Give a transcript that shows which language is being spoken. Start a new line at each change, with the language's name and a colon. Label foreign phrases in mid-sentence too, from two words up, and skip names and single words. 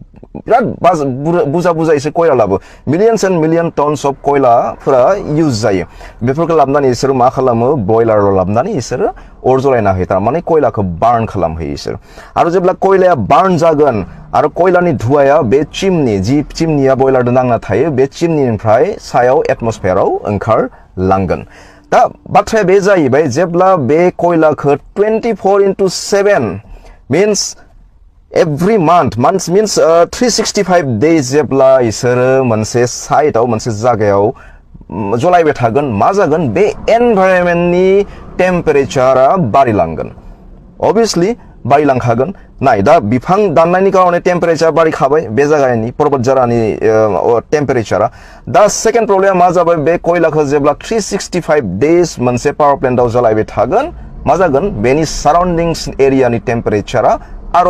Bodo: बुजा इसोर कयला लाबो
English: millions and million tons of
Bodo: कयलाफोरा इउज जायो बेफोरखौ लाबनानै इसोर मा खालामो बयलाराव लाबनानै इसोर अर जलायना होयो तारमाने कयलाखौ बार्न खालामहोयो इसोर आरो जेब्ला कयलाया बार्न जागोन आरो कयलानि धुवाया बे चिमनी जि चिमनीया बयलारजों नांना थायो बे चिमनीनिफ्राय सायाव एटमस्फेयाराव ओंखारलांगोन दा बाथ्राया बे जाहैबाय जेब्ला बे कयलाखौ 24/7
English: means every month means 365 days
Bodo: जेब्ला इसोरो मोनसे साइटआव मोनसे जायगायाव जलायबाय थागोन मा जागोन बे एनभायरनमेन्टनि टेम्पारेचारा बारिलांगोन obviously बारिलांखागोन नाय दा बिफां दाननायनि कारणे टेम्पारेचार बारिखाबाय बे जायगानि पर्बतझरानि टेम्पारेचारा दा सेकेन्ड प्रब्लेमा मा जाबाय बे कयलाखौ जेब्ला 365 डेज मोनसे
English: power plant-आव
Bodo: जलायबाय थागोन मा जागोन बेनि
English: surroundings area-नि
Bodo: टेम्पारेचारा आरो